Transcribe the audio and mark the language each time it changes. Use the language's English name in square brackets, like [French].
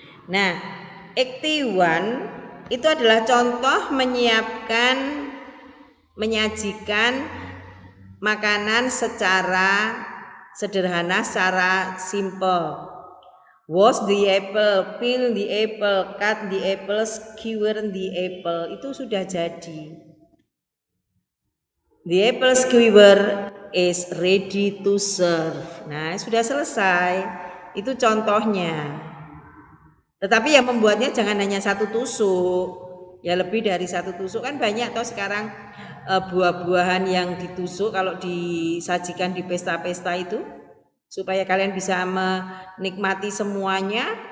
[Indonesian] Nah, 81 itu adalah contoh menyajikan makanan secara sederhana, secara simple. [English] Wash the apple, peel the apple, cut the apple, skewer the apple. [Indonesian] Itu sudah jadi. [English] The apple skewer is ready to serve. [Indonesian] Nah, sudah selesai. Itu contohnya. Tetapi yang membuatnya jangan hanya satu tusuk. Ya lebih dari satu tusuk kan banyak toh sekarang buah-buahan yang ditusuk kalau disajikan di pesta-pesta itu supaya kalian bisa menikmati semuanya.